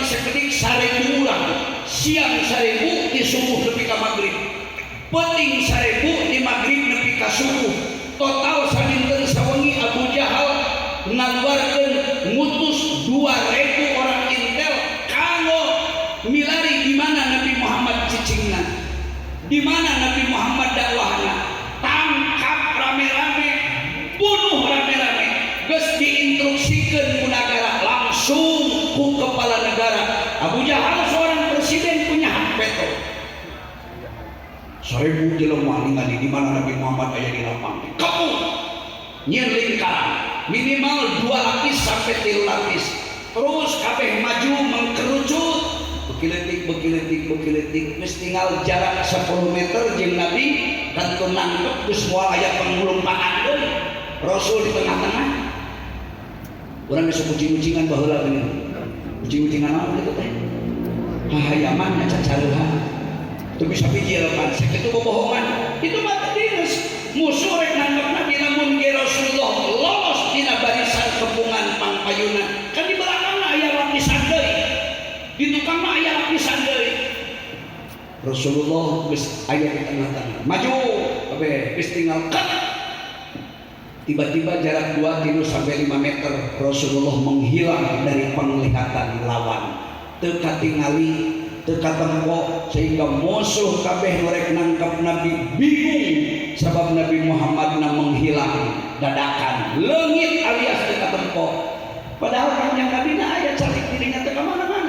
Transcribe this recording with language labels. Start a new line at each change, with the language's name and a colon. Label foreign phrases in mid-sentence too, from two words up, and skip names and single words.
Sundanese: sakedik 1000 urang, siang 1000 di subuh nepi ka magrib, penting 1000 di magrib nepi ka subuh, total sadinten sawengi Abu Jahal ngaluarkeun ngutus 2000 orang intel kanggo milari di mana Nabi Muhammad cicingna, di mana Nabi Muhammad dakwahna.
Indonesian: Tangkap rame-rame, bunuh rame-rame,
Sundanese: geus diinstruksikeun ku negara langsung ku kepala negara.
Indonesian: Abu Jahal seorang presiden punya hak veto.
Sundanese: 1000 jelema ningali di mana Nabi Muhammad aya di lapang. Kamu nyieun lingkaran minimal 2 lapis sampai 3 lapis. Terus kabeh maju mengkerucut bekiletik geus tinggal jarak 10 meter jeung Nabi kantun nangkep geus moal aya panglumpaan deui Rasul di tengah-tengah. Urang geus kucing-kucingan baheula geuning. Kucing-kucingan naon kitu teh? Hahayaman nya cacarehan. Teu bisa pijirepan sakitu bobohongan. Itu mah dinas musuh rek nangkep Nabi namun ge Rasulullah lolos dina barisan kepungan pangpayunan. Kan di belakangna aya lapisan deui. Di tukangna aya lapisan deui. Rasulullah geus aya di tengah-tengah. Maju kabeh geus tinggal kat.
Indonesian: Tiba-tiba jarak 2 sampai 5 meter Rasulullah menghilang dari penglihatan lawan.
Sundanese: Teu katingali, teu katempo sehingga musuh kabeh norek nangkap Nabi bingung sabab Nabi Muhammad menghilang dadakan. Leungit alias teu katempo. Padahal panjang Nabi aya calik dirinya teu ka mana-mana.